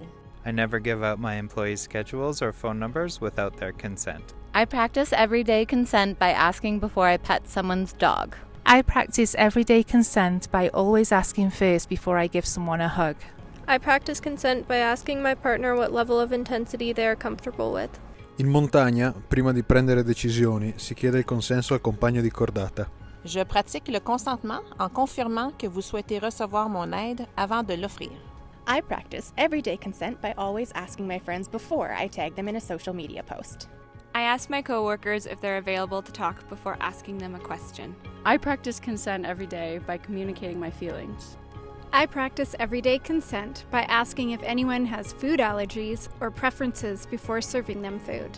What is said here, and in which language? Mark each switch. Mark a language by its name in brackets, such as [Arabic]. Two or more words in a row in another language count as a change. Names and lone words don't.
[English] I never give out my employees' schedules or phone numbers without their consent. I practice everyday consent by asking before I pet someone's dog. I practice everyday consent by always asking first before I give someone a hug. I practice consent by asking my partner what level of intensity they are comfortable with. [Italian] In montagna, prima di prendere decisioni, si chiede il consenso al compagno di cordata. [French] Je pratique le consentement en confirmant que vous souhaitez recevoir mon aide avant de l'offrir. [English] I practice everyday consent by always asking my friends before I tag them in a social media post. I ask my coworkers if they're available to talk before asking them a question. I practice consent every day by communicating my feelings. I practice everyday consent by asking if anyone has food allergies or preferences before serving them food.